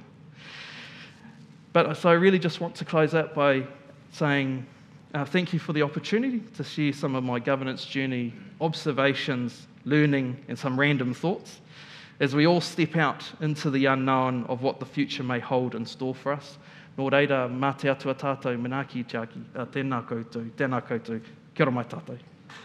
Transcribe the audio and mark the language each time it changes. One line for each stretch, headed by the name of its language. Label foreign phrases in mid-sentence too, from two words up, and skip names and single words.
English: But so I really just want to close out by saying thank you for the opportunity to share some of my governance journey, observations, learning, and some random thoughts as we all step out into the unknown of what the future may hold in store for us.
Māori: Nō reira, mā te atua tātou, manaaki tiaki, tēnā koutou, kia ora mai tātou.